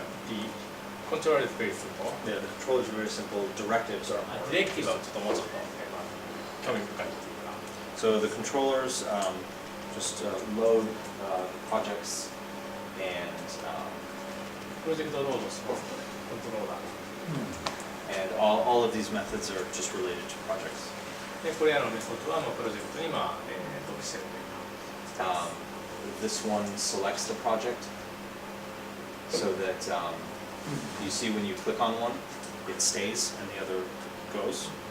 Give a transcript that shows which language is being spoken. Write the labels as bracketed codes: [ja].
[en] The controller is very simple. Yeah, the controllers are very simple. Directives are more [ja] ディレクティブはちょっともうちょっと、興味深いっていうか。 [en] So the controllers just load projects and [ja] プロジェクトロードしますので、コントローラー。 [en] and all of these methods are just related to projects. [ja] で、これらのメソッドはプロジェクトに属しているというか。 [en] This one selects the project so that you see when you click on one, it stays and the other goes.